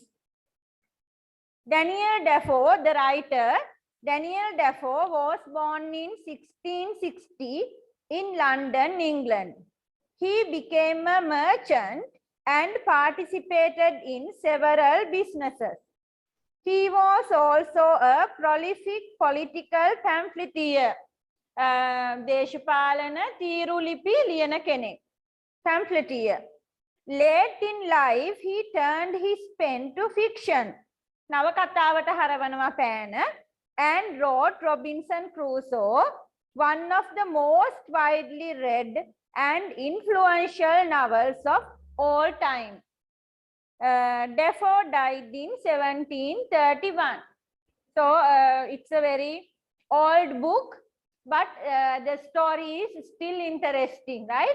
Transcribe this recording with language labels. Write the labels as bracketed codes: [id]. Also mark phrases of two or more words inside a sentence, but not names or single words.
[en] Daniel Defoe, the writer, Daniel Defoe was born in 1660 in London, England. He became a merchant and participated in several businesses. He was also a prolific political pamphleteer. [si] දේශපාලන තීරුලිපි ලියන කෙනෙක්. [en] Pamphleteer. Late in life, he turned his pen to fiction. [si] නවකතාවට හරවනවා පෑන [en] and wrote Robinson Crusoe, one of the most widely read and influential novels of all time. Defoe died in 1731. So it's a very old book, but the story is still interesting, right?